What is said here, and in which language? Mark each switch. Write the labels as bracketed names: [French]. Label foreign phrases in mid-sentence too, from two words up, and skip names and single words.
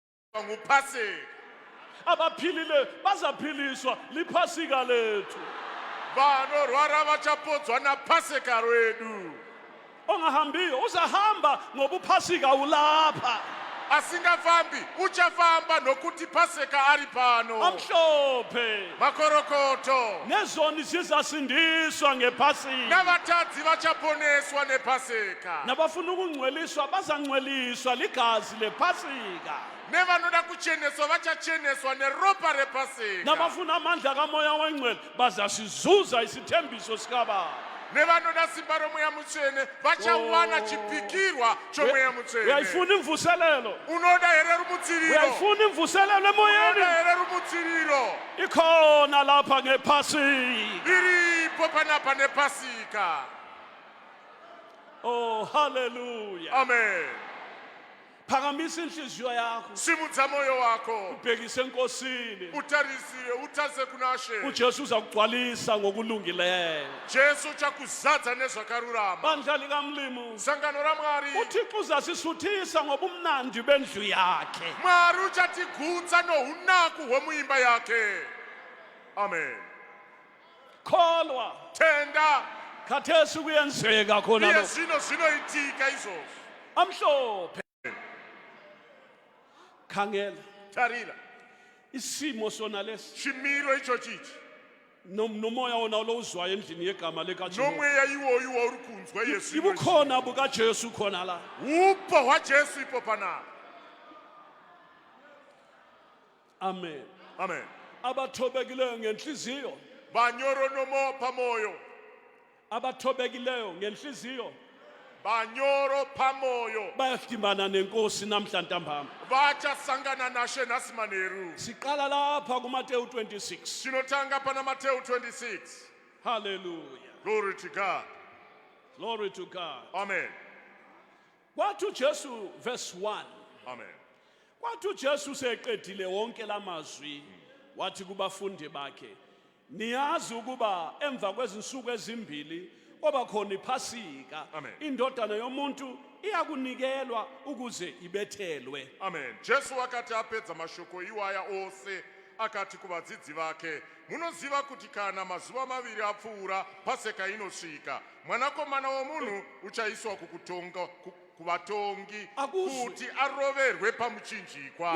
[North Ndebele] nguphasika. abaphilile bazaphiliswa liphasika lethu. [Shona] Vanorwara vachapodzwa naphasika rwedu. [North Ndebele] Ongahambiyo uzahamba ngoba uphasika ulapha. [Shona] Asingafambi uchafamba nokuti phasika ari pano. [North Ndebele] Amhlophe [Shona] Makorokoto [North Ndebele] nezoni zizasindiswa ngephasika. [Shona] navatadzi vachaponeswa nephasika. [North Ndebele] Nabafuna ukungcweliswa bazangcweliswa ligazi lephasika. [Shona] Nevanoda kucheneswa vachacheneswa neropa rephasika. [North Ndebele] Nabafuna amandla kamoya wengcwele bazasizuza isithembiso sikababa. [Shona] Nevanoda simba romoya mutsvene vachawana chipikirwa chomoya mutsvene. [North Ndebele] Uyayifuna imvuselelo? [Shona] Unoda here rumutsiriro. [North Ndebele] Uyayifuna imvuselelo emoyeni? [Shona] Unoda here rumutsiriro. [North Ndebele] Ikhona lapha ngephasika. [Shona] Iripo panapa nephasika. Oh hallelujah. Amen. [North Ndebele] Phakamisa inhliziyo yakho [Shona] Simudza moyo wako. [North Ndebele] ubhekise enkosini. [Shona] Utarisire utaze kunashe. [North Ndebele] uJesu uza kugcwalisa ngokulungileyo. [Shona] Jesu uchakuzadza nezvakarurama. [North Ndebele] Bandla likamlimu [Shona] Sangano raMwari. [North Ndebele] uThixo uzasisuthisa ngobumnandi bendlu yakhe. [Shona] Mwari uchatigutsa nounaku hwemuimba yake. Amen. [North Ndebele] Kholwa [Shona] Tenda. [North Ndebele] khathesi kuyenzeka khona Iye lokho. [Shona] zvinoitika izvozvo. [North Ndebele] Amhlophe khangela [Shona] Tarira. [North Ndebele] isimo sona lesi [Shona] Chimiro icho chichi. [North Ndebele] nomoya wona lo uzwayo endlini yegama lekaJehova. [Shona] Nomweya iwoyu wauri kunzwa Yesu. [North Ndebele] Ibukhona bukaJesu khona la. [Shona] Upo hwaJesu ipo panapa. Amen. Amen. [North Ndebele] Abathobekileyo ngenhliziyo, [Shona] Vanyoro nomo pamoyo. [North Ndebele] abathobekileyo ngenhliziyo [Shona] Vanyoro pamoyo. [North Ndebele] bayadibana nenkosi namhla ntambama. [Shona] Vachasangana nashe nhasi manheru. [North Ndebele] Siqala lapha kuMateyu 26. [Shona] Tinotanga pana Mateo 26. Hallelujah. [English] Glory to God. Glory to God. Amen. [North Ndebele] Kwathi uJesu verse 1. Amen. Kwathi uJesu seqedile wonke lamazwi wathi kubafundi bakhe, niyazi ukuba emva kwezinsuku ezimbili oba khona iphasika, Amen. indodana yomuntu iyakunikelwa ukuze ibethelwe. Amen. [Shona] Jesu wakati apedza mashoko iwaya ose akati kuvadzidzi vake, munoziva kuti kana mazuva maviri apfuura paseka inosvika, mwanakomana womunhu uchaiswa kuvatongi [North Ndebele] Akuzwe. [Shona] kuti aroverwe pamuchinjikwa.